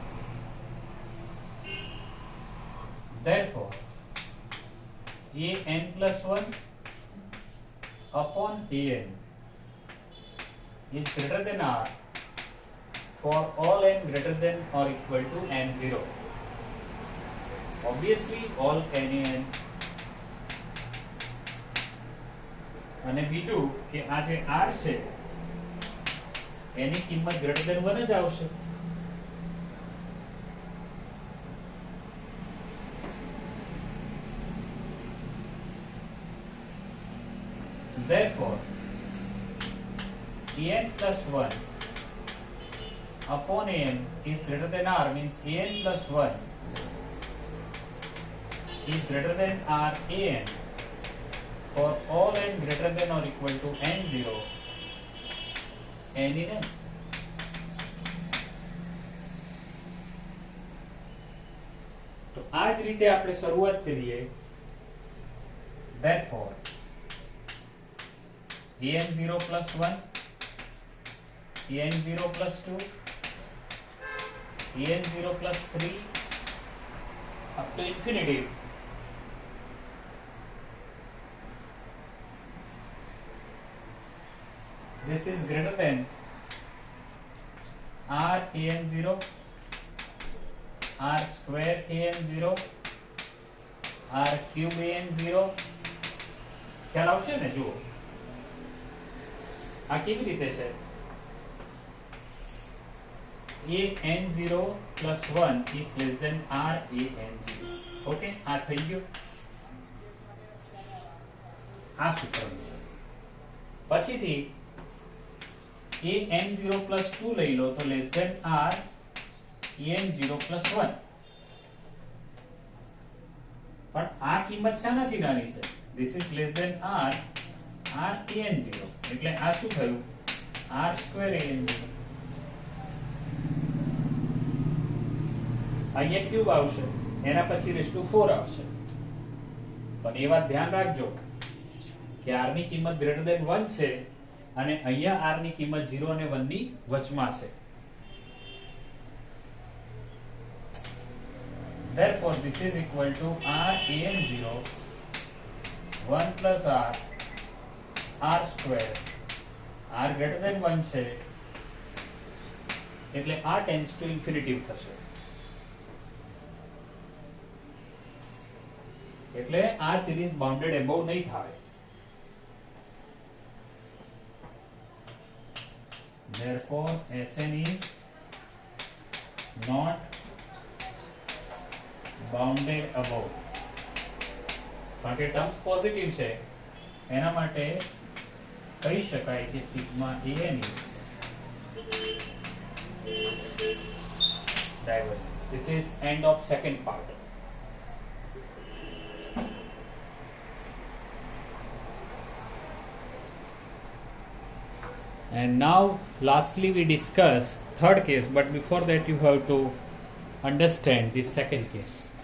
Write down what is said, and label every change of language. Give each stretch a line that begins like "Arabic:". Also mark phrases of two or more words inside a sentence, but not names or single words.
English: Therefore an+1 upon an is greater than r for all n greater than or equal to n0. Obviously all n.
Gujarati: અને બીજું કે આ જે r છે એની કિંમત
English: greater than
Gujarati: 1 જ આવશે.
English: Therefore, En plus 1 upon An is greater than R, means En plus 1 is greater than R An for all n greater than or equal to N0 n in n.
Gujarati: તો આ જ રીતે આપણે શરૂઆત કરીએ.
English: Therefore, En0 plus 1, En0 plus 2, En0 plus 3 up to infinity. This is greater than R An0, R square An0, R cube An0.
Gujarati: ખ્યાલ આવશે ને? જુઓ આ કેવી રીતે છે.
English: An0 plus 1 is less than R An0.
Gujarati: ઓકે, આ થઈ ગયું. આ સૂત્ર છે. પછીથી An0 plus 2 લઈ લો તો
English: less than
Gujarati: R An0 plus 1. પણ આ કિંમત શાનાથી નાની છે?
English: This is less than R An0.
Gujarati: એટલે આ શું થયું?
English: R square
Gujarati: An0. અહીંયા ક્યુબ આવશે, એના પછી
English: raise to
Gujarati: 4 આવશે. પણ એ વાત ધ્યાન રાખજો કે R ની કિંમત
English: greater than
Gujarati: 1 છે અને અહીંયા R ની કિંમત 0 અને 1 ની વચમાં છે.
English: Therefore, this is equal to R An0 1 plus R square. R greater than
Gujarati: 1 છે એટલે
English: R tends to infinity
Gujarati: થશે. એટલે આ સિરીઝ
English: bounded above
Gujarati: નહીં થાય.
English: Therefore, Sn is not bounded above.
Gujarati: કારણ કે
English: terms positive
Gujarati: છે એના માટે કહી શકાય કે સિગ્મા An
English: is divergent. This is end of second part. And now lastly we discuss third case, but before that you have to understand this second case.